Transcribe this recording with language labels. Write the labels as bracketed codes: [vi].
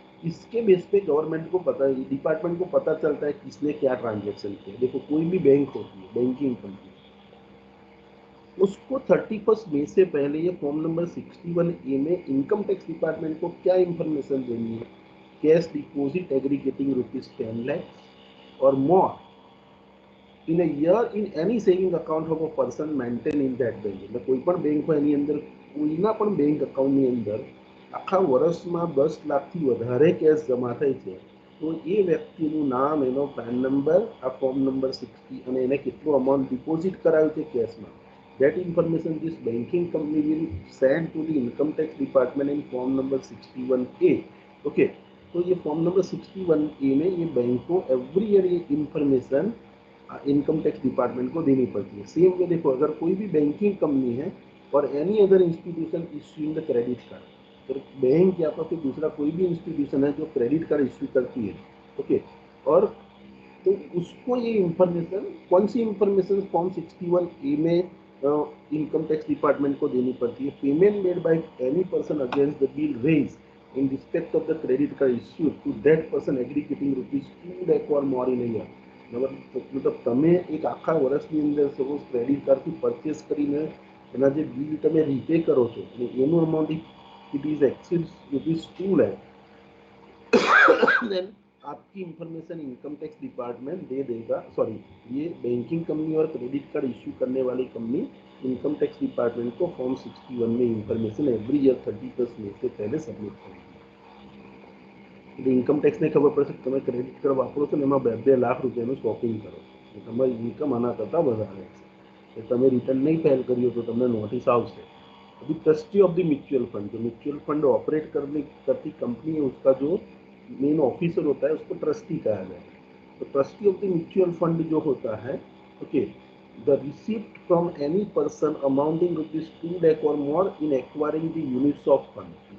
[hi] इसके बेस पे गवर्नमेंट को पता, डिपार्टमेंट को पता चलता है किसने क्या ट्रांजेक्शन किया. देखो कोई भी बैंक होती है, बैंकिंग कंपनी, उसको 31 मई से पहले ये फॉर्म नंबर 61A में इनकम टैक्स डिपार्टमेंट को क्या इंफॉर्मेशन देनी है? [en] Cash deposit aggregating ₹10 lakhs or more in a year in any saving account of a person maintained in that bank. [gu] એટલે કોઈ પણ બેંક હોય એની અંદર કોઈના પણ બેંક અકાઉન્ટની અંદર આખા વર્ષમાં 10 લાખથી વધારે કેશ જમા થાય છે તો એ વ્યક્તિનું નામ, એનો પેન નંબર, આ ફોર્મ નંબર 60 અને એને કેટલું અમાઉન્ટ ડિપોઝિટ કરાવ્યું છે કેશમાં, [en] that information this banking company will send to the income tax department in form number 61A. [hi] Okay, तो ये फॉर्म नंबर 61A में ये बैंक को एवरी ईयर ये इंफॉर्मेशन इनकम टैक्स डिपार्टमेंट को देनी पड़ती है। सेम वे देखो, अगर कोई भी बैंकिंग कंपनी है और [en] any other institution issuing the credit card, [hi] तो बैंक या तो फिर दूसरा कोई भी इंस्टीट्यूशन है जो क्रेडिट कार्ड इश्यू करती है, ओके, और तो उसको ये इंफॉर्मेशन, कौन सी इंफॉर्मेशन फॉर्म 61A में इनकम टैक्स डिपार्टमेंट को देनी पड़ती है? [en] Payment made by any person against the bill raised in respect of the credit card issued to that person aggregating ₹2 lakh or more in a year. [gu] मतलब તમે એક આખા વર્ષની અંદર સપોઝ ક્રેડિટ કાર્ડથી પરચેસ કરીને એના જે બિલ તમે રીપે કરો છો અને એનું amount it is exceed ₹2 lakh, [hi] then आपकी इंफॉर्मेशन इनकम टैक्स डिपार्टमेंट दे देगा। सॉरी, ये बैंकिंग कंपनी और क्रेडिट कार्ड इश्यू करने वाली कंपनी इनकम टैक्स डिपार्टमेंट को फॉर्म 61 में इंफॉर्मेशन एवरी ईयर 31 मई से पहले सबमिट करेगी। [gu] એટલે ઇન્કમ ટેક્સને ખબર પડશે કે તમે ક્રેડિટ કાર્ડ વાપરો છો ને એમાં 2 લાખ રૂપિયાનું શોપિંગ કરો છો, તમારી ઇન્કમ આના કરતાં વધારે છે, તમે રિટર્ન નહીં ફાઇલ કર્યું તો તમને નોટિસ આવશે। [hi] अभी [en] trustee of the mutual fund, [hi] जो म्यूचुअल फंड ऑपरेट करती कंपनी है, उसका जो मेन ऑफिसर होता है उसको ट्रस्टी कहा जाए। [en] तो trustee of the mutual fund [hi] जो होता है, [en] Okay, the receipt from any person amounting ₹2 lakh or more in acquiring the units of fund.